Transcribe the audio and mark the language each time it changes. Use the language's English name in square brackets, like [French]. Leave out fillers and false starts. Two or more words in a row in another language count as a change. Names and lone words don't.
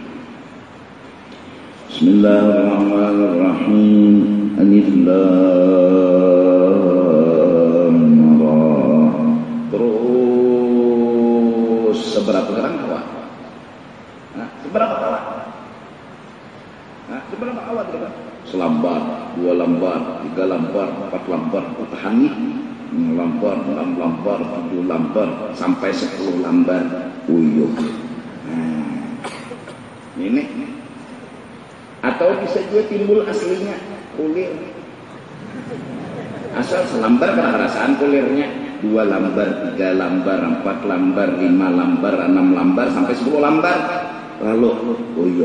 [Arabic] Bismillahirrahmanirrahim. الر. [Banjar] Terus seberapa orang kawan? Seberapa kawan? Seberapa kawan kita? Selambar, 2 lambar, 3 lambar, 4 lambar, petani 6 lambar, 6 lambar, 7 lambar, sampai 10 lambar uyuh. Ini atau bisa juga timbul aslinya kulir, asal selambar karena perasaan kulirnya 2 lambar, 3 lambar, 4 lambar, 5 lambar, 6 lambar sampai 10 lambar lalu uyuh.